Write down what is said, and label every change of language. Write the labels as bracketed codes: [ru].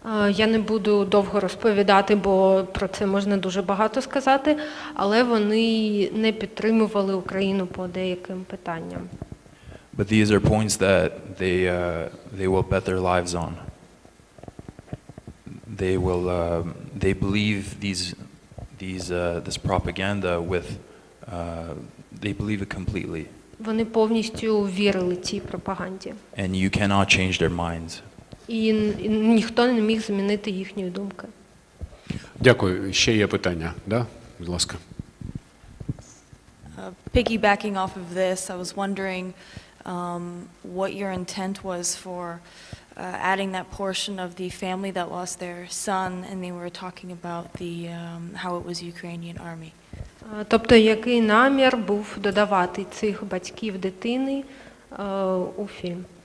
[uk] Я не буду довго розповідати, бо про це можна дуже багато сказати, але вони не підтримували Україну по деяким питанням. [en] But these are points that they will bet their lives on. They believe this propaganda with they believe it completely. [uk] Вони повністю вірили цій пропаганді. [en] And you cannot change their minds. [uk] І ніхто не міг змінити їхньої думки. Дякую. Ще є питання, да? Будь ласка. [en] Piggybacking off of this, I was wondering what your intent was for adding that portion of the family that lost their son, and they were talking about how it was Ukrainian army. [uk] Тобто, який намір був додавати цих батьків дитини у фільм?